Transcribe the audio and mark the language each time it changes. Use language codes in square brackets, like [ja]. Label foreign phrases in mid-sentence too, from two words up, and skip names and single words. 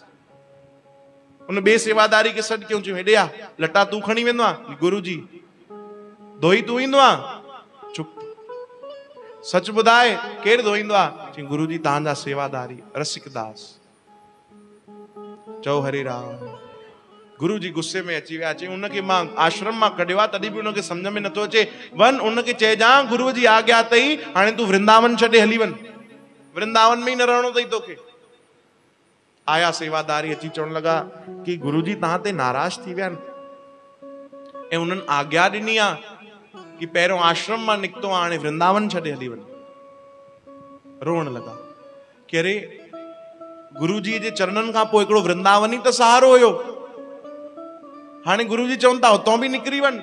[sd] उन ॿिए सेवादारी खे सॾु कयूं, चयूं हेॾे आ, लटा तूं खणी वेंदो आहे? गुरुजी धोई तूं ईंदो आहे? चुप, सच ॿुधाए केरु धोईंदो आहे? चई गुरुजी तव्हांजा सेवादारी रसिकदास। चओ हरे राम। गुरुजी गुस्से में अची विया। चई उनखे मां आश्रम मां कढियो आहे, तॾहिं बि उनखे सम्झ में नथो अचे। वञ उनखे चइजां गुरुअ जी आज्ञा अथई, हाणे तूं वृंदावन छॾे हली वञ, वृंदावन में ई न रहणो अथई तोखे। आया सेवादारी अची चवण लॻा कि गुरुजी तव्हां ते नाराज़ थी विया आहिनि ऐं उन्हनि आज्ञा ॾिनी आहे कि पहिरियों आश्रम मां निकितो आहे, हाणे वृंदावन छॾे हली वञ। रोअण लॻा कि अरे गुरुजीअ जे चरणनि खां पोइ हिकिड़ो वृंदावन ई त सहारो हुयो, हाणे गुरुजी चवनि था हुतां बि निकिरी वञ।